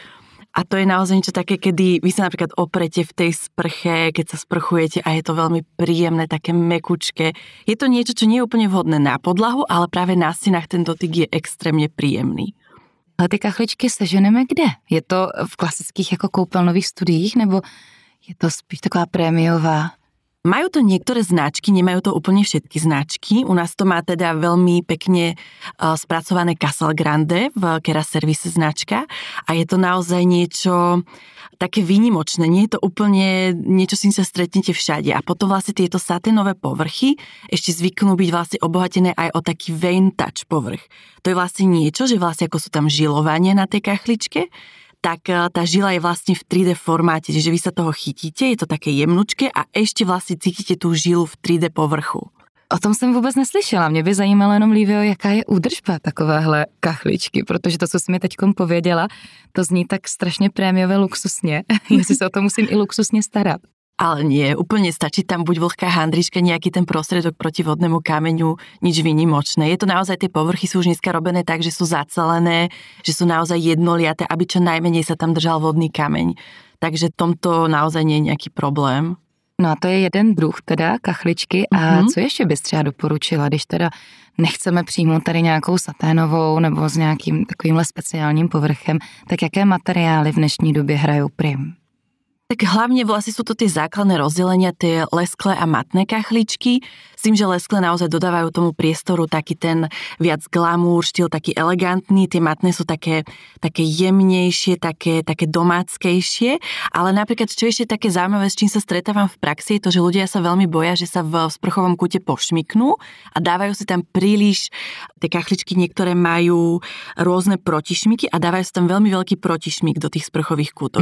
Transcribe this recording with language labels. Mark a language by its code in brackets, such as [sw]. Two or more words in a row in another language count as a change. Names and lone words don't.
[sk] A to je naozaj niečo také, kedy vy sa napríklad oprete v tej sprche, keď sa sprchujete a je to veľmi príjemné, také mekučké. Je to niečo, čo nie je úplne vhodné na podlahu, ale práve na stenách ten dotyk je extrémne príjemný. [cs] Ale ty kachličky seženeme kde? Je to v klasických jako koupelnových studiích, nebo je to spíš taková prémiová? [sk] Majú to niektoré značky, nemajú to úplne všetky značky. U nás to má teda veľmi pekne spracované Casal Grande v Kera Service značka a je to naozaj niečo také výnimočné. Nie je to úplne niečo, s čím sa stretnete všade. A potom vlastne tieto saténové povrchy ešte zvyknú byť vlastne obohatené aj o taký [en] vein touch [sk] povrch. To je vlastne niečo, že vlastne ako sú tam žilovania na tej kachličke, tak tá žila je vlastne v 3D formáte, že vy sa toho chytíte, je to také jemnučké a ešte vlastne cítite tú žilu v 3D povrchu. [cs] O tom jsem vůbec neslyšela. Mě by zajímalo jenom, Lívio, jaká je údržba takovéhle kachličky, protože to, co jsi mi teďkom pověděla, to zní tak strašně prémiové luxusně, jestli se o to musím i luxusně starat. [sk] Ale nie, úplne stačí tam buď vlhká handrička, nejaký ten prostriedok proti vodnému kameňu, nič výnimočné. Je to naozaj, tie povrchy sú už dneska robené tak, že sú zacelené, že sú naozaj jednoliaté, aby čo najmenej sa tam držal vodný kameň. Takže tomto naozaj nie je nejaký problém. [cs] No a to je jeden druh teda kachličky a co ještě bys třeba doporučila, když teda nechceme přijmout tady nějakou saténovou nebo s nějakým takovýmhle speciálním povrchem, tak jaké materiály v dnešní době hrajou prim? [sk] Tak hlavne vlastne sú to tie základné rozdelenia, tie lesklé a matné kachličky. S tým, že lesklé naozaj dodávajú tomu priestoru taký ten viac glamour, štýl taký elegantný, tie matné sú také jemnejšie, také domáckejšie, ale napríklad, čo ešte také zaujímavé, s čím sa stretávam v praxi, je to, že ľudia sa veľmi boja, že sa v sprchovom kúte pošmyknú a dávajú si tam príliš, tie kachličky niektoré majú rôzne protišmyky a dávajú si tam veľmi veľký protišmyk do tých sprchových kútov.